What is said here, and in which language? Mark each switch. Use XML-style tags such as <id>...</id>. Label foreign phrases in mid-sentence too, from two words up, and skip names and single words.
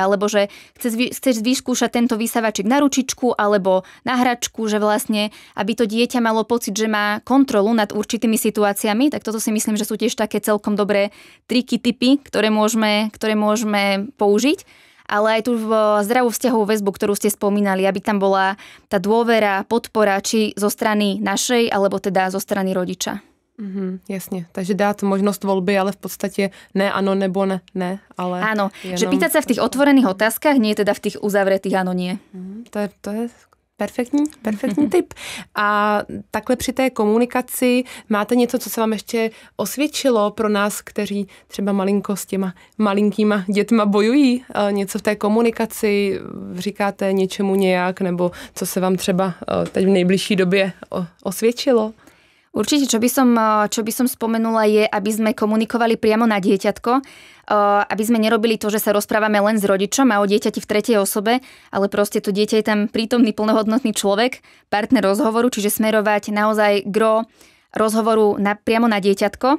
<sk>Alebo že chceš vyskúšať tento vysávačik na ručičku, alebo na hračku, že vlastne, aby to dieťa malo pocit, že má kontrolu nad určitými situáciami, tak toto si myslím, že sú tiež také celkom dobré triky, tipy, ktoré môžeme použiť. Ale aj tú zdravú vzťahovú väzbu, ktorú ste spomínali, aby tam bola tá dôvera, podpora, či zo strany našej, alebo teda zo strany rodiča.</sk> <cs>Jasně, takže dát možnost volby, ale v podstatě ne ano nebo ne, ale...</cs> <sk>Áno,</sk> <cs>jenom...</cs> <sk>že pýtať sa v tých otvorených otázkach, nie teda v tých uzavretých áno, nie.</sk> <cs>To je perfektní tip. A takhle při té komunikaci máte něco, co se vám ještě osvědčilo pro nás, kteří třeba malinko s těma malinkýma dětma bojují? Něco v té komunikaci, říkáte něčemu nějak, nebo co se vám třeba teď v nejbližší době osvědčilo?</cs> <sk>Určite, čo by som spomenula je, aby sme komunikovali priamo na dieťatko, aby sme nerobili to, že sa rozprávame len s rodičom a o dieťati v tretej osobe, ale proste to dieťa je tam prítomný plnohodnotný človek, partner rozhovoru, čiže smerovať naozaj gro rozhovoru priamo na dieťatko.</sk>